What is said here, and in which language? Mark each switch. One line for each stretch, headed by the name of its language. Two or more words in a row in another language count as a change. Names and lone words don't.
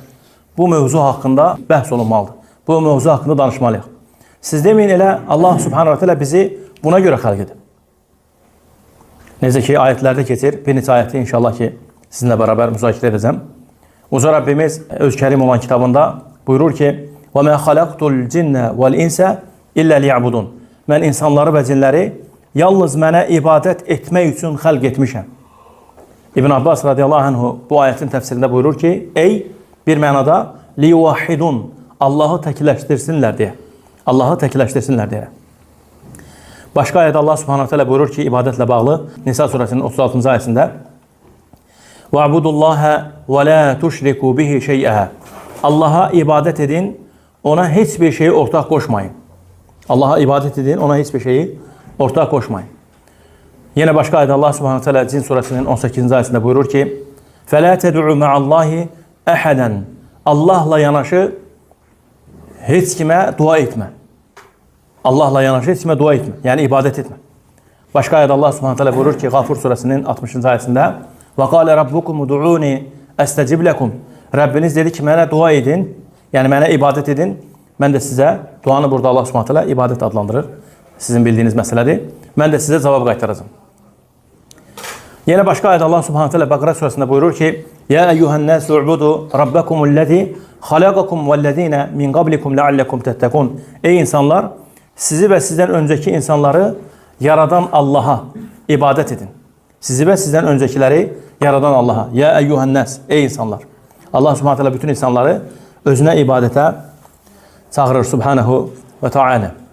Azerbaijani: Bu mövzu haqqında bəhs olunmalıdır. Bu mövzu haqqında danışmalıyıq. Siz deməyin elə
Arabic: الله سبحانه وتعالى
Azerbaijani: bizi buna görə xəlq edib. Necə ki, ayətlərdə keçir, bir neçə ayəti inşallah ki, sizinlə bərabər müzakirə edəcəm. Uca Rəbbimiz öz kərim olan kitabında buyurur ki,
Arabic: وَمَا خَلَقْتُ الْجِنَّ وَالْاِنْسَ إِلَّا لِيَعْبُدُونَ.
Azerbaijani: Mən insanları və cinləri yalnız mənə ibadət etmək üçün xəlq etmişəm. İbn Abbas
Arabic: رضي الله عنه
Azerbaijani: bu ayətin təfsirində buyurur ki, ey bir mənada لِيُوَحِدُونَ, Allahı təkləşdirsinlər deyə. Allahı təkləşdirsinlər deyə. Başqa ayədə
Arabic: الله سبحانه وتعالى
Azerbaijani: buyurur ki, ibadətlə bağlı Nisa surəsinin 36-cı ayəsində
Arabic: وَعْبُدُ اللّٰهَ وَلَا تُشْرِكُوا بِهِ شَيْئَهَا.
Azerbaijani: Allaha ibadət edin, ona heç bir şeyi ortaq qoşmayın. Allaha ibadət edin, ona heç bir şeyi ortaq qoşmayın. Yenə başqa ayədə
Arabic: الله سبحانه وتعالى
Azerbaijani: Cin surəsinin 18-ci ayəsində buyurur ki,
Arabic: فَلَا تَدْعُوا مَعَ اللّٰهِ أَحَدًا.
Azerbaijani: Allahla yanaşı heç kimə dua etmə. Allahla yanaşı heç kimə dua etmə. Yəni ibadət etmə. Başqa ayədə
Arabic: الله سبحانه وتعالى
Azerbaijani: buyurur ki, Qafur surəsinin 60-cı ayəsində
Arabic: وَقَالَ رَبُّكُمُ دُعُونِ أَسْتَجِبْ لَكُمْ.
Azerbaijani: Rəbbiniz dedi ki, mənə dua edin, yəni mənə ibadət edin. Mən də sizə, duanı burada
Arabic: الله سبحانه وتعالى
Azerbaijani: ibadət adlandırır. Sizin bildiyiniz məsələdir. Mən də sizə cavab qaytaracağım. Yenə başqa ayədə
Arabic: الله سبحانه وتعالى
Azerbaijani: Bəqərə surəsində buyurur ki,
Arabic: يَا أَيُّهَا النَّاسُ اُعْبُدُوا رَبَّكُمُ الَّذِي خَلَقَكُمْ وَالَّذِينَ مِنْ قَبْلِكُمْ لَعَلَّكُمْ تَتَّقُونَ.
Azerbaijani: Ey insanlar, sizi və sizdən öncəki insanları yaradan Allaha ibadət edin. Sizi və sizdən öncəkiləri yaradan Allaha.
Arabic: يا أيها الناس,
Azerbaijani: ey insanlar.
Arabic: الله سبحانه وتعالى
Azerbaijani: bütün insanları özünə ibadətə çağırır
Arabic: سبحانه وتعالى.